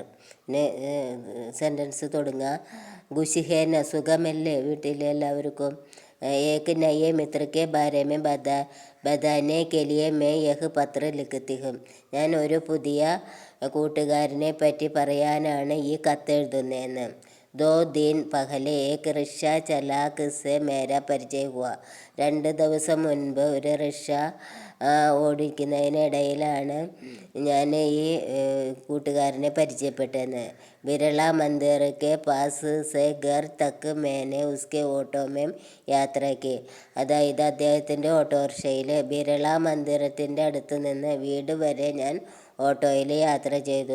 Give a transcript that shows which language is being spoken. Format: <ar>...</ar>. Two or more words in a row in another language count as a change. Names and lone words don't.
<ml>പിന്നെ സെൻറ്റൻസ് തുടങ്ങുക, ഖുശിഹേന, സുഖമല്ലേ വീട്ടിൽ എല്ലാവർക്കും.</ml> <hi>एक नए मित्र के बारे में बताने के लिए मैं यह पत्र लिखती हूं.</hi> <ml>ഞാൻ ഒരു പുതിയ കൂട്ടുകാരനെ പറ്റി പറയാനാണ് ഈ കത്ത് എഴുതുന്നതെന്ന്.</ml> <hi>2 दिन पहले एक रिक्शा चालक से मेरा परिचय हुआ.</hi> <ml>2 ദിവസം മുൻപ് ഒരു റിക്ഷ ഓടിക്കുന്നതിനിടയിലാണ് ഞാൻ ഈ കൂട്ടുകാരനെ പരിചയപ്പെട്ടത്.</ml> <hi>बिरला मंदिर के पास से घर तक मैंने उसके ऑटो में यात्रा की.</hi> <ml>അതായത് അദ്ദേഹത്തിൻ്റെ ഓട്ടോറിക്ഷയിൽ ബിരള മന്ദിരത്തിൻ്റെ അടുത്ത് നിന്ന് വീട് വരെ ഞാൻ ഓട്ടോയിൽ യാത്ര ചെയ്തു.</ml>